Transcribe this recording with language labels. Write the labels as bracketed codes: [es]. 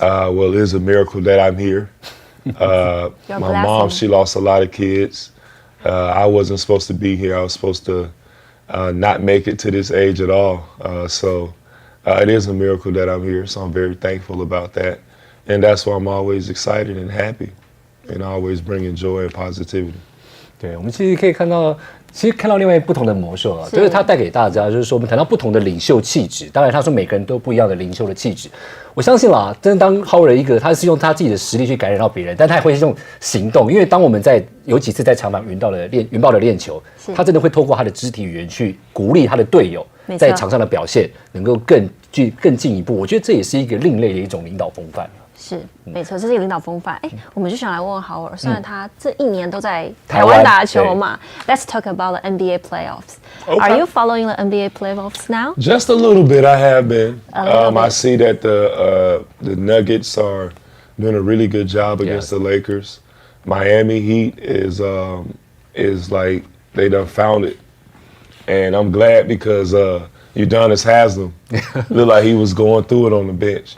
[en] Well, it is a miracle that I'm here. My mom, she lost a lot of kids. I wasn't supposed to be here. I was supposed to not make it to this age at all. So it is a miracle that I'm here. So I'm very thankful about that. And that's why I'm always excited and happy and always bringing joy and positivity. [zh] 对，我们其实可以看到，其实看到另外不同的魔兽啊，就是他带给大家，就是说我们谈到不同的领袖气质。当然，他说每个人都不一样的领袖的气质。我相信啦，真的当 Howard 一个，他是用他自己的实力去感染到别人，但他也会用行动。因为当我们有几次在场上云豹的练球，他真的会透过他的肢体语言去鼓励他的队友在场上的表现能够更进一步。我觉得这也是一个另类的一种领导风范。是，没错，这是一个领导风范。我们就想来问问豪尔，虽然他这一年都在台湾打球嘛， [en] Let's talk about the NBA playoffs. Okay. Are you following the NBA playoffs now? Just a little bit, I have been. I see that the Nuggets are doing a really good job against the Lakers. Miami Heat is like they done found it, and I'm glad because Udonis Haslem looked like he was going through it on the bench.